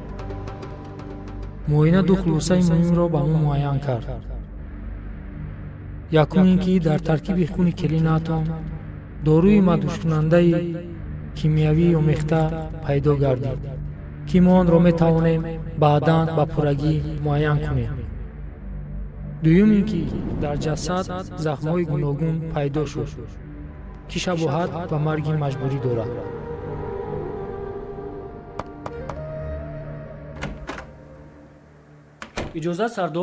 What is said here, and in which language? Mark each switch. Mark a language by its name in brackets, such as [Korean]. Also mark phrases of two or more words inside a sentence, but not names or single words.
[Persian] معاینه دو خلاصه مهم را به ما معین کرد یکم اینکه در ترکیب خون کلینتان داروی مدهوش کننده کیمیایی آمیخته پیدا گردید [Tajik] ки мо онро метавонем баъдан ба пуррагӣ муайян кунем. дуюм ин ки дар ҷасад захмҳои гуногун пайдо шуд ки шабоҳат ба марги маҷбурӣ дорад. иҷозат сардор.